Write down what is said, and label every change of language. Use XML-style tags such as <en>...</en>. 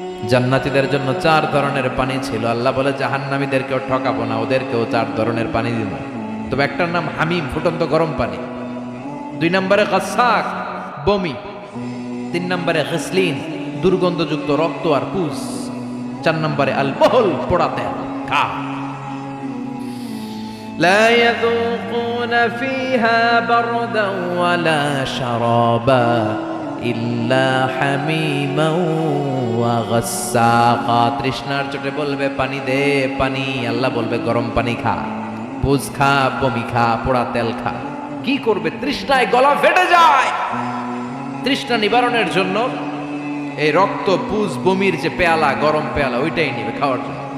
<bn>জান্নাতীদের জন্য 4 ধরনের পানি ছিল। আল্লাহ বলে জাহান্নামীদেরকেও ঠকাবো না, ওদেরকেও 4 ধরনের পানি দিব। তবে একটার নাম হামিম, ফুটন্ত গরম পানি। 2 নম্বরে গাসাক, বমি। 3 নম্বরে গিসলিন, দুর্গন্ধযুক্ত রক্ত আর পুজ। 4 নম্বরে আল বহল, পোড়া তেল। খা।</bn> <ar>لا يذوقون فيها بردا ولا شرابا إلا حميما وغساقا।</ar> <bn>তৃষ্ণার চোটে বলবে পানি দে, পানি। আল্লাহ বলবে গরম পানি খা, পুজ খা, বমি খা, পোড়া তেল খা। কি করবে? তৃষ্ণায় গলা ফেটে যায়। তৃষ্ণা নিবারণের জন্য এই রক্ত, পুজ, বমির যে পেয়ালা, গরম পেয়ালা, ওইটাই নিবে খাওয়ার জন্য।</bn>